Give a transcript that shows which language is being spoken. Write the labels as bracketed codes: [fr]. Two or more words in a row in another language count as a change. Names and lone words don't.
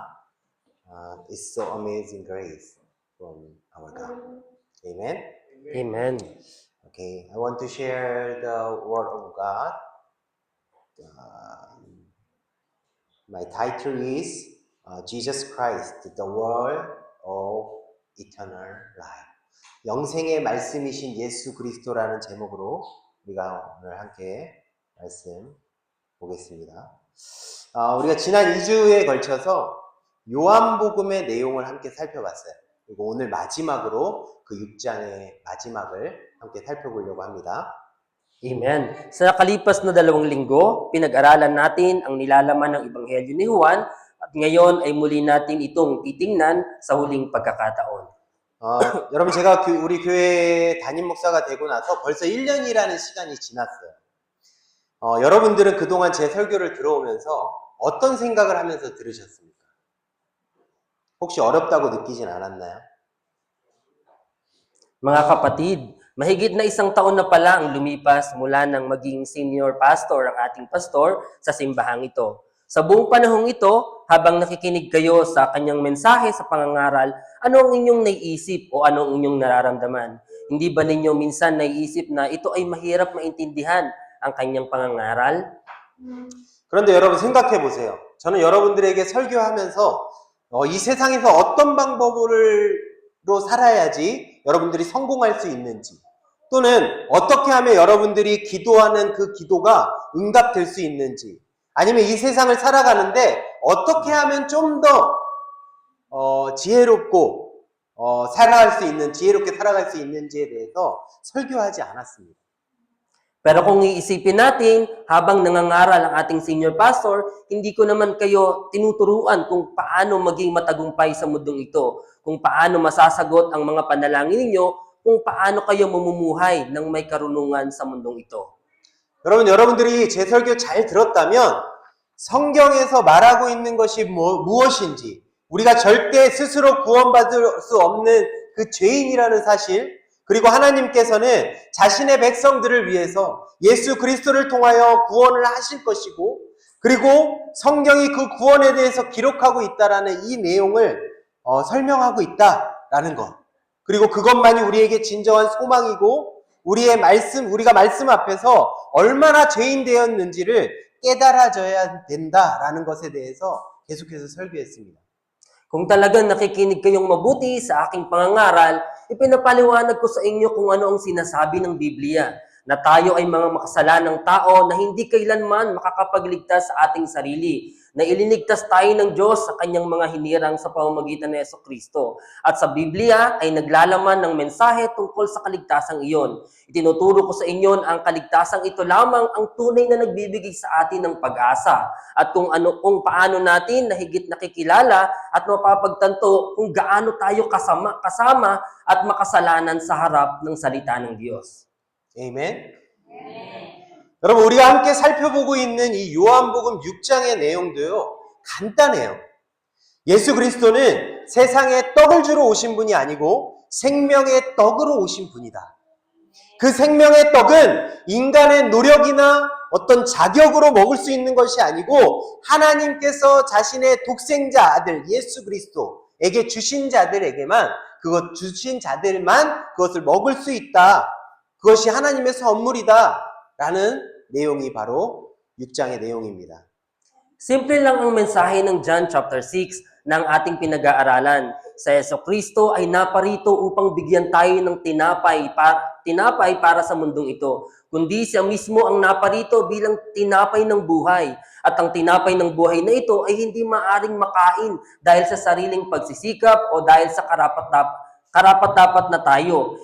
[en] It's so amazing grace from our God. Amen. Amen. Okay, I want to share the word of God. My title is Jesus Christ, the Word of Eternal Life. [ko] 영생의 말씀이신 예수 그리스도라는 제목으로 우리가 오늘 함께 말씀 보겠습니다. 우리가 지난 2주에 걸쳐서 요한복음의 내용을 함께 살펴봤어요. 그리고 오늘 마지막으로 그 6장의 마지막을 함께 살펴보려고 합니다. [en] Amen. [tl] Sa nakalipas na 2 linggo, pinag-aralan natin ang nilalaman ng Ebanghelyo ni Juan at ngayon ay muli natin itong titingnan sa huling pagkakataon. [ko] 여러분 제가 우리 교회 담임 목사가 되고 나서 벌써 1년이라는 시간이 지났어요. 여러분들은 그동안 제 설교를 들어오면서 어떤 생각을 하면서 들으셨습니까? 혹시 어렵다고 느끼진 않았나요? [tl] Mga kapatid, mahigit na 1 taon na pala ang lumipas mula nang maging [en] senior pastor [tl] ang ating pastor sa simbahang ito. Sa buong panahong ito, habang nakikinig kayo sa kanyang mensahe sa pangangaral, ano ang inyong naiisip o ano ang inyong nararamdaman? Hindi ba ninyo minsan naiisip na ito ay mahirap maintindihan ang kanyang pangangaral? [ko] 그런데 여러분 생각해 보세요. 저는 여러분들에게 설교하면서 이 세상에서 어떤 방법으로 살아야지 여러분들이 성공할 수 있는지, 또는 어떻게 하면 여러분들이 기도하는 그 기도가 응답될 수 있는지, 아니면 이 세상을 살아가는데 어떻게 하면 좀 더 지혜롭고 살아갈 수 있는, 지혜롭게 살아갈 수 있는지에 대해서 설교하지 않았습니다. [tl] Pero kung iisipin natin, habang nangangaral ang ating [en] senior pastor, [tl] hindi ko naman kayo tinuturuan kung paano maging matagumpay sa mundong ito, kung paano masasagot ang mga panalangin ninyo, kung paano kayo mamumuhay ng may karunungan sa mundong ito. [ko] 여러분들이 제 설교 잘 들었다면 성경에서 말하고 있는 것이 무엇인지, 우리가 절대 스스로 구원받을 수 없는 그 죄인이라는 사실, 그리고 하나님께서는 자신의 백성들을 위해서 예수 그리스도를 통하여 구원을 하실 것이고, 그리고 성경이 그 구원에 대해서 기록하고 있다라는 이 내용을 설명하고 있다라는 것. 그리고 그것만이 우리에게 진정한 소망이고, 우리가 말씀 앞에서 얼마나 죄인 되었는지를 깨달아져야 된다라는 것에 대해서 계속해서 설교했습니다. [tl] Kung talagang nakikinig kayong mabuti sa aking pangangaral, ipinapaliwanag ko sa inyo kung ano ang sinasabi ng Biblia, na tayo ay mga makasalanang tao na hindi kailanman makakapagligtas sa ating sarili, na ililigtas tayo ng Diyos sa kanyang mga hinirang sa pamamagitan ni Jesucristo. At sa Biblia ay naglalaman ng mensahe tungkol sa kaligtasang iyon. Itinuturo ko sa inyo na ang kaligtasang ito lamang ang tunay na nagbibigay sa atin ng pag-asa, at kung paano natin na higit nakikilala at mapapagtanto kung gaano tayo kasama at makasalanan sa harap ng salita ng Diyos. [en] Amen? [ko] 여러분, 우리가 함께 살펴보고 있는 이 요한복음 6장의 내용도요, 간단해요. 예수 그리스도는 세상에 떡을 주러 오신 분이 아니고 생명의 떡으로 오신 분이다. 그 생명의 떡은 인간의 노력이나 어떤 자격으로 먹을 수 있는 것이 아니고 하나님께서 자신의 독생자 아들 예수 그리스도에게 주신 자들에게만, 주신 자들만 그것을 먹을 수 있다. 그것이 하나님의 선물이다. 라는 내용이 바로 6장의 내용입니다. [tl] Simple lang ang mensahe ng [en] John chapter 6 [tl] ng ating pinag-aaralan. Sa Jesucristo ay naparito upang bigyan tayo ng tinapay para sa mundong ito. Kundi siya mismo ang naparito bilang tinapay ng buhay. At ang tinapay ng buhay na ito ay hindi maaring makain dahil sa sariling pagsisikap o dahil sa karapat-dapat na tayo.